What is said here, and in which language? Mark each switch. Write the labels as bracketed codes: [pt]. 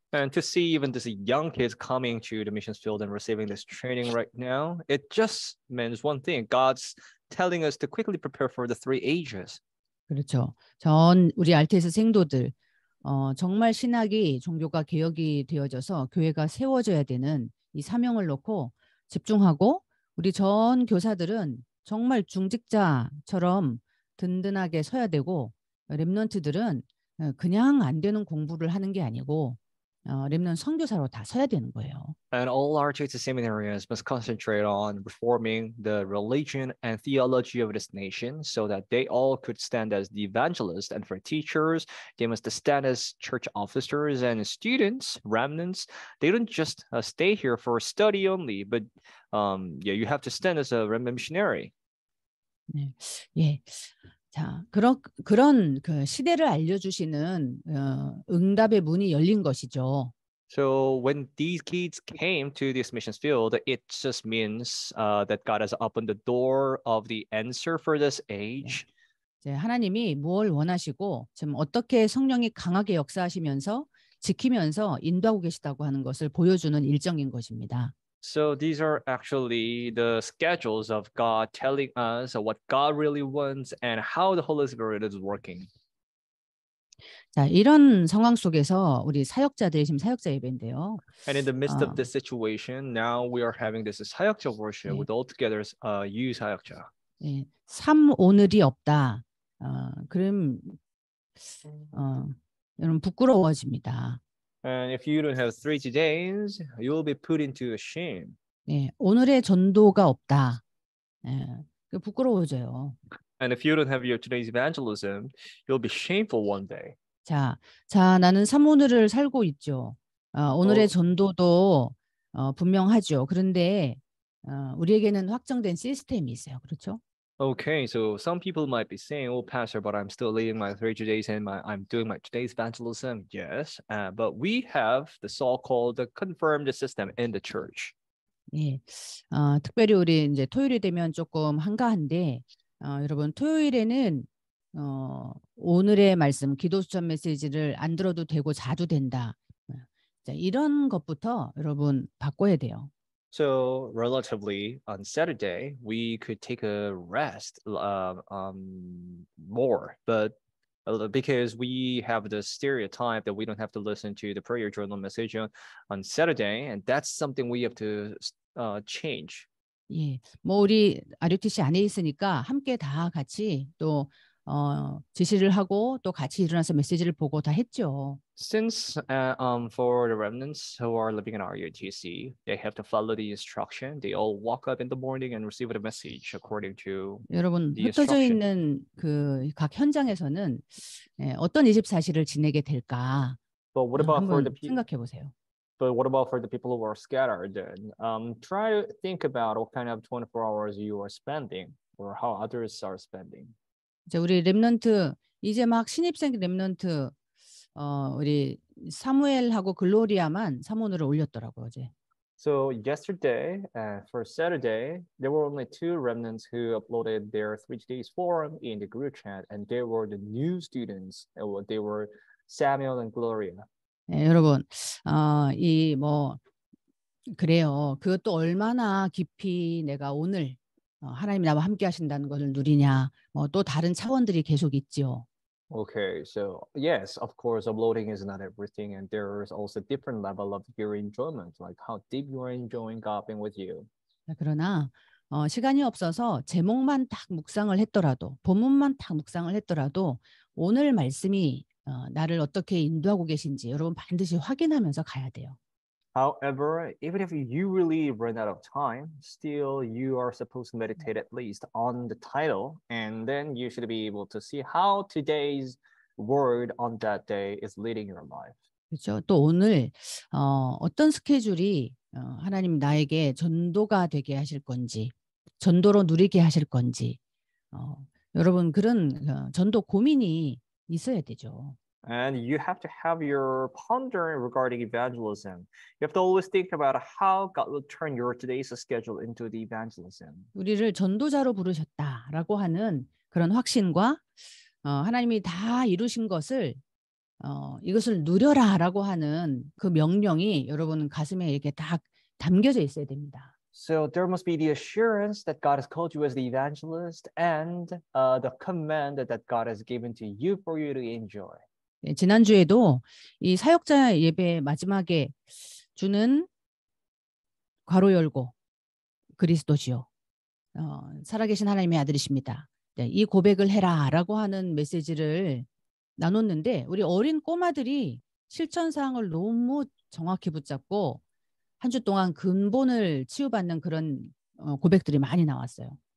[en] And to see even this young kids coming to the missions field and receiving this training right now, it just means one thing. God's telling us to quickly prepare for the 3 ages. [ko] 그렇죠. 우리 RTS 생도들 정말 신학이 종교가 개혁이 되어져서 교회가 세워져야 되는 이 사명을 놓고 집중하고 우리 전 교사들은 정말 중직자처럼 든든하게 서야 되고 렘넌트들은 그냥 안 되는 공부를 하는 게 아니고 렘넌트 선교사로 다 서야 되는 거예요. [en] And all our church seminarians must concentrate on reforming the religion and theology of this nation so that they all could stand as the evangelists. And for teachers, they must stand as church officers, and students, remnants. They don't just stay here for study only, but you have to stand as a remnant missionary. [ko] 네, 예. 자, 그런 그 시대를 알려주시는 응답의 문이 열린 것이죠. [en] So when these kids came to this missions field, it just means that God has opened the door of the answer for this age. [ko] 이제 하나님이 무엇을 원하시고 지금 어떻게 성령이 강하게 역사하시면서 지키면서 인도하고 계시다고 하는 것을 보여주는 일정인 것입니다. [en] So these are actually the schedules of God telling us what God really wants and how the Holy Spirit is working. [ko] 자, 이런 상황 속에서 우리 사역자들이 지금 사역자 예배인데요. [en] And in the midst of 어, this situation, now we are having this 사역자 worship 예, with all together you 사역자. [ko] 예, 오늘이 없다. 그럼 여러분 부끄러워집니다. [en] And if you don't have 3 todays, you will be put into shame. [ko] 예, 오늘의 전도가 없다. 예, 그 부끄러워져요. [en] And if you don't have your today's evangelism, you'll be shameful one day. [ko] 자, 나는 오늘을 살고 있죠. 오늘의 전도도 분명하죠. 그런데 우리에게는 확정된 시스템이 있어요. 그렇죠? [en] Okay, so some people might be saying, "Oh, Pastor, but I'm still leading my 3 days and I'm doing my today's evangelism." Yes, but we have the so-called confirmed system in the church. [ko] 예, 특별히 우리 이제 토요일이 되면 조금 한가한데, 여러분 토요일에는 오늘의 말씀, 기도 수천 메시지를 안 들어도 되고 자도 된다. 자, 이런 것부터 여러분 바꿔야 돼요. [en] So relatively on Saturday, we could take a rest more, but because we have the stereotype that we don't have to listen to the prayer journal message on Saturday, and that's something we have to change. [ko] 예, 뭐 우리 RUTC 안에 있으니까 함께 다 같이 또 지시를 하고 또 같이 일어나서 메시지를 보고 다 했죠. [en] Since for the remnants who are living in RUTC, they have to follow the instruction. They all walk up in the morning and receive the message according to [ko] 여러분 [en] the [ko] 흩어져 있는 그 각 현장에서는 어떤 24시를 지내게 될까? [en] But what about for [ko] 한번 [en] the people? [ko] 생각해 보세요. [en] But what about for the people who are scattered? Try to think about what kind of 24 hours you are spending, or how others are spending. [ko] 이제 우리 렘넌트 이제 막 신입생 렘넌트 우리 사무엘하고 글로리아만 사모늘을 올렸더라고요 어제. [en] So yesterday, for Saturday, there were only 2 remnants who uploaded their 3 days forum in the group chat, and they were the new students. They were Samuel and Gloria. [ko] 네, 여러분, 이 뭐 그래요. 그것도 얼마나 깊이 내가 오늘 하나님이 나와 함께 하신다는 것을 누리냐. 또 다른 차원들이 계속 있죠. [en] Okay, so yes, of course, uploading is not everything, and there is also different level of your enjoyment, like how deep you are enjoying God being with you. [ko] 그러나 시간이 없어서 제목만 딱 묵상을 했더라도, 본문만 딱 묵상을 했더라도 오늘 말씀이 나를 어떻게 인도하고 계신지 여러분 반드시 확인하면서 가야 돼요. [en] However, even if you really run out of time, still you are supposed to meditate at least on the title, and then you should be able to see how today's word on that day is leading your life. [ko] 그렇죠. 또 오늘 어떤 스케줄이 하나님 나에게 전도가 되게 하실 건지, 전도로 누리게 하실 건지, 여러분 그런 전도 고민이 있어야 되죠. [en] And you have to have your pondering regarding evangelism. You have to always think about how God will turn your today's schedule into the evangelism. [ko] 우리를 전도자로 부르셨다라고 하는 그런 확신과 하나님이 다 이루신 것을 이것을 누려라라고 하는 그 명령이 여러분 가슴에 이렇게 딱 담겨져 있어야 됩니다. [en] So there must be the assurance that God has called you as the evangelist and the command that God has given to you for you to enjoy. [ko] 네, 지난주에도 이 사역자 예배 마지막에 주는 괄호 열고 그리스도시요. 살아계신 하나님의 아들이십니다. 네, 이 고백을 해라라고 하는 메시지를 나눴는데 우리 어린 꼬마들이 실천 사항을 너무 정확히 붙잡고 한 주 동안 근본을 치유받는 그런 고백들이 많이 나왔어요.